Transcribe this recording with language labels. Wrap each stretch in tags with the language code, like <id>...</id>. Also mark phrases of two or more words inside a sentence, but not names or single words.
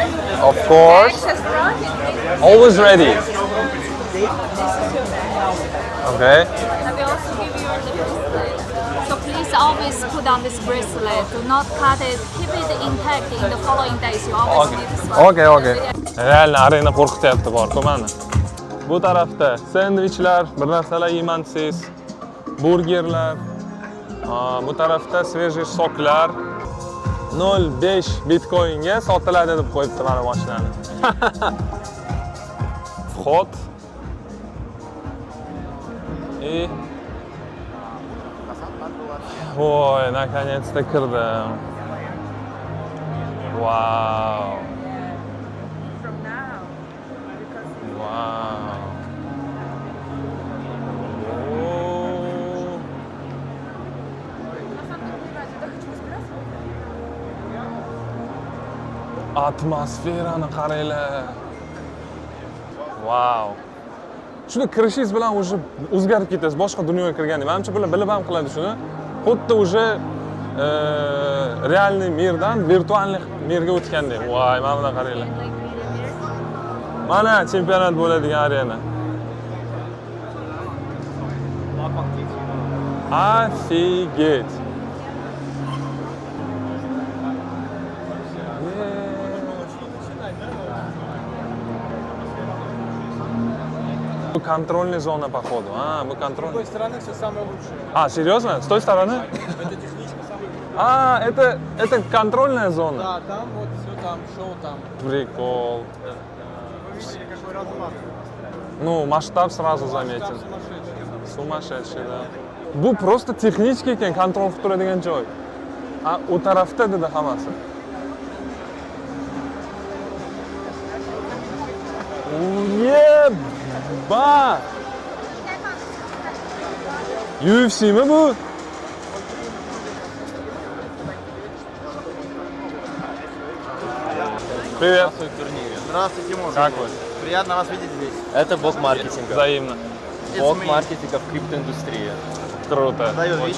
<en>Of course. Access granted. Always ready. Okay. I will also give you the bracelet. So please always put on this bracelet. Do not cut it. Keep it intact in the following days. You always need this one. Okay, okay.</en> <uz>Reально arena qo'rqityapti bor-ku mani. Bu tarafda sendvichlar, bir narsalar yeyman desangiz, burgerlar. Bu tarafda svejiy soklar. 0.5 bitcoinga sotiladi deb qo'yibdi mana mashinani.</uz> <ru>Vход. И Ой, наконец-то kirdim. Вау. Вау. О.</ru> <uz>Atmosferani qaranglar. Vau. Shuni kirishingiz bilan уже o'zgarib ketasiz, boshqa dunyoga kirgandek. Menimcha bular bilib ham qiladi shuni. Xuddi уже realniy mirdan virtualniy mirga o'tgandek. Voy, mana buni qaranglar. Mana chempionat bo'ladigan arena.</uz> <ru>Офигеть. Bu контрольная зона, походу. Мы контрольная. С той стороны все самое лучшее. Серьезно? С той стороны? Это техничка самая. Это контрольная зона? Да, там вот все там, шоу там. Прикол. Вы видели, какой размах? Ну, масштаб сразу заметен. Сумасшедший, да.</ru> <uz>Bu просто texnik ekan, kontrol qilib turadigan joy. U tarafda dedi hammasi. Yeba! UFC mi bu?</uz> <ru>Привет. Здравствуйте, Тимур. Как вы? Приятно вас видеть здесь. Это бог маркетинга. Взаимно. Бог маркетинга в криптоиндустрии. Круто. Даю, Очень</ru>